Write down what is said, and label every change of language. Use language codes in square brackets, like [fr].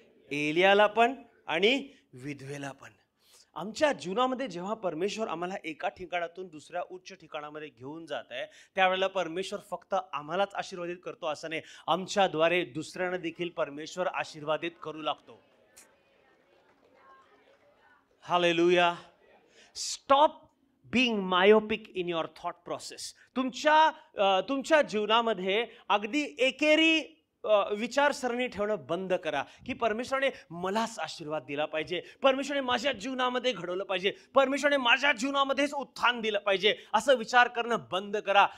[mr] एलियाला पण आणि विधवेला पण. आमच्या जीवनामध्ये जेव्हा परमेश्वर आम्हाला एका ठिकाणातून दुसऱ्या उच्च ठिकाणामध्ये घेऊन जात आहे, त्यावेळेला परमेश्वर फक्त आम्हालाच आशीर्वादित करतो असं नाही, आमच्याद्वारे दुसऱ्यांना देखील परमेश्वर आशीर्वादित करू लागतो. Hallelujah. [en] Stop being myopic in your thought process. [mr] तुमच्या जीवनामध्ये अगदी एकेरी विचारसरणी ठेवणं बंद करा की परमेश्वराने मलाच आशीर्वाद दिला पाहिजे, परमेश्वराने माझ्या जीवनामध्ये घडवलं पाहिजे, परमेश्वराने माझ्या जीवनामध्येच उत्थान दिलं पाहिजे, असं विचार करणं बंद करा.